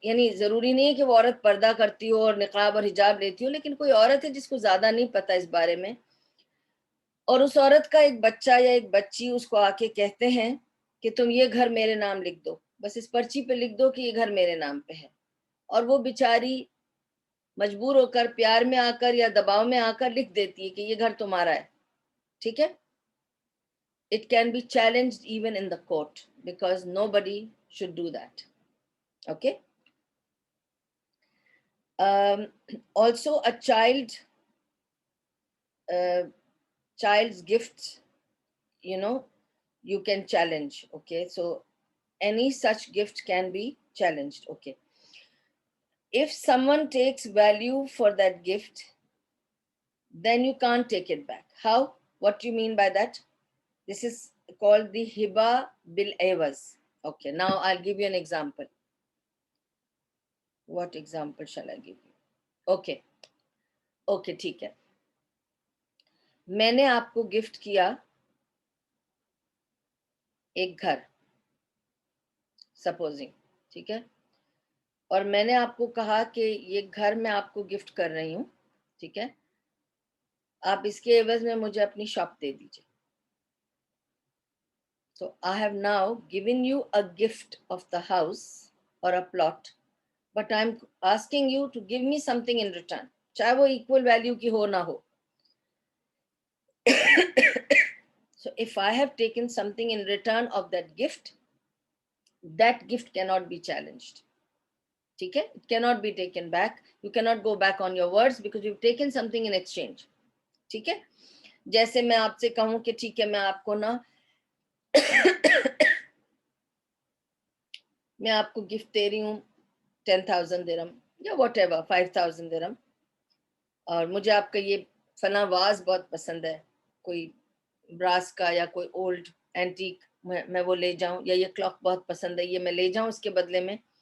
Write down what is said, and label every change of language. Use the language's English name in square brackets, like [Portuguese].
[Hindi] यानी जरूरी नहीं है कि वो औरत पर्दा करती हो और निकाब और हिजाब लेती हो, लेकिन कोई औरत है जिसको ज्यादा नहीं पता इस बारे में, और उस औरत का एक बच्चा या एक बच्ची उसको आके कहते हैं कि तुम ये घर मेरे नाम लिख दो, बस इस पर्ची पे लिख दो कि ये घर मेरे नाम पे है. और वो बेचारी मजबूर होकर प्यार में आकर या दबाव में आकर लिख देती है कि ये घर तुम्हारा है. ठीक है. [English] It can be challenged even in the court because nobody should do that. Okay. Also, a child's gift, you can challenge. Okay. So any such gift can be challenged. Okay. If someone takes value for that gift, then you can't take it back. How? What do you mean by that? This is called the hiba bil awaz. Okay. Now I'll give you an example. What example shall I give you? Okay. Okay, ठीक है. [Hindi] मैंने आपको gift किया एक घर, supposing, ठीक है, और मैंने आपको कहा कि ये घर मैं आपको गिफ्ट कर रही हूँ, ठीक है, आप इसके एवज में मुझे अपनी शॉप दे दीजिए. [English] So I have now given you a gift of the house or a plot, but I'm asking you to give me something in return, [Hindi] चाहे वो इक्वल वैल्यू की हो ना हो. [English] So if I have taken something in return of that gift cannot be challenged. [Hindi] ठीक है. [English] It cannot be taken back. You cannot go back on your words because you've taken something in exchange. [Hindi] ठीक है. जैसे मैं आपसे कहूं कि ठीक है मैं आपको ना मैं आपको गिफ्ट दे रही हूँ 10,000 दिरहम या whatever 5,000 दिरहम, और मुझे आपका ये फला वाज बहुत पसंद है, कोई ब्रास का या कोई ओल्ड एंटीक, मैं वो ले जाऊं, या ये क्लॉक बहुत पसंद है, ये मैं ले जाऊं इसके बदले में.